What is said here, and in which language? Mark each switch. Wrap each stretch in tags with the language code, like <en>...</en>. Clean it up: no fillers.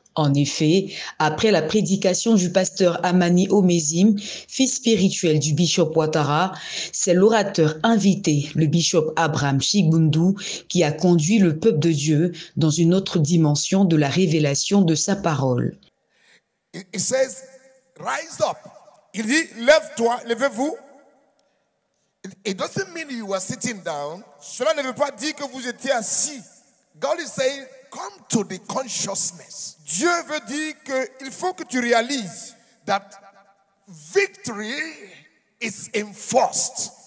<fr>En effet, après la prédication du pasteur Amani Omezim, fils spirituel du bishop Ouattara, c'est l'orateur invité, le bishop Abraham Chibundu, qui a conduit le peuple de Dieu dans une autre dimension de la révélation de sa parole.</fr> <en>It says, rise up.</en> <fr>Il dit, lève-toi, levez-vous.</fr> <en>It doesn't mean you were sitting down.</en> <fr>Cela ne veut pas dire que vous étiez assis.</fr> <en>God is saying, come to the consciousness.</en> <fr>Dieu veut dire qu'il faut que tu réalises</fr> <en>that victory is enforced.</en>